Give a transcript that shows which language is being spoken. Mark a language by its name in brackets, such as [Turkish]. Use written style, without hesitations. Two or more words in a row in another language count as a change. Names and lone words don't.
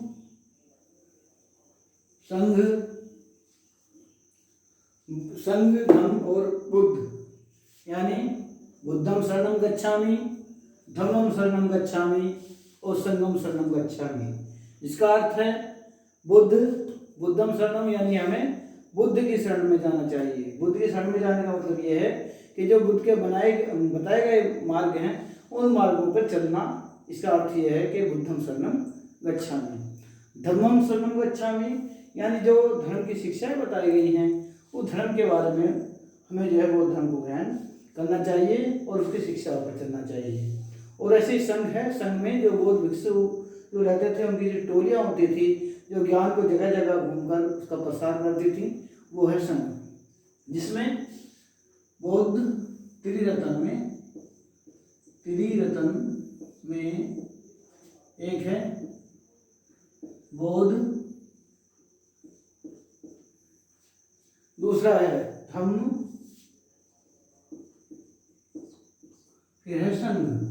[Hindi] संघ, धम्म और बुद्ध। [Pali] यानी बुद्धम शरणम गच्छामि, धम्मम शरणम गच्छामि और संघम शरणम गच्छामि। [Hindi] इसका अर्थ है [Pali] बुद्धम शरणम [Hindi] यानी हमें बुद्ध की शरण में जाना चाहिए। बुद्ध की शरण में जाने का मतलब ये है कि जो बुद्ध के बताए गए मार्ग हैं उन मार्गों पर चलना। इसका अर्थ ये है कि [Pali] बुद्धम शरणम गच्छामि। धम्मम शरणम गच्छामि [Hindi] यानी जो धर्म की शिक्षाएं बताई गई हैं उस धर्म के बारे में हमें जो है बौद्ध धर्म को ग्रहण करना चाहिए और उसकी शिक्षा पर चलना चाहिए। और ऐसे संघ है, संघ में जो बौद्ध भिक्षु जो रहते थे उनकी जो टोलियाँ होती थी जो ज्ञान को जगह जगह घूमकर उसका प्रसार करती थी, वो है संघ, जिसमें बौद्ध त्रिरत्न में एक है बौद्ध, दूसरा है धम्म, फिर है संघ।